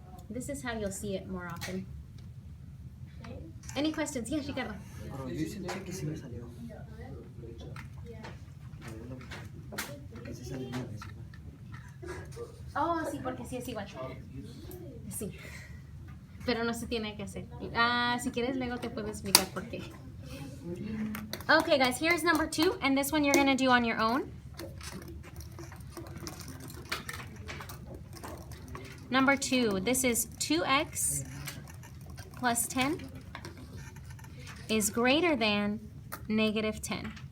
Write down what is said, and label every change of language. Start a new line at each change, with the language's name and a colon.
English: This is how you'll see it more often. Any questions? Yes, Ricardo.
Spanish: Pero dice que sí me salió. Porque sí porque sí es igual. Sí. Pero no se tiene que hacer. Si quieres, luego te puedo explicar por qué.
English: Okay, guys, here's number 2, and this one you're going to do on your own. Number 2, this is 2x plus 10 is greater than negative 10.